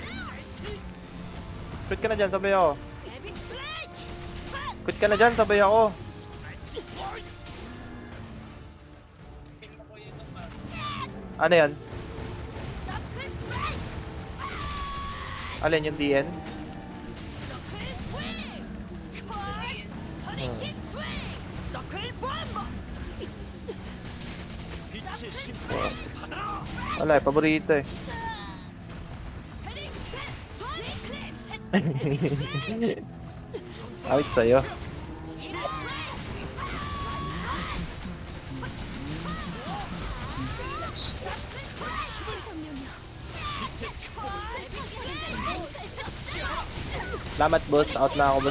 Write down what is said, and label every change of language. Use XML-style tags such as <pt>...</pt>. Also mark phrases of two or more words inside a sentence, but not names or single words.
<tl>Quit ka na dyan, sabay ako! Quit ka na dyan, sabay ako! Ano yan? Alin yung DN?</tl> <ko>빛의 심판</ko> <tl>Wala eh, paborito eh. Awit sa'yo. Salamat boss, out na ako boss.</tl>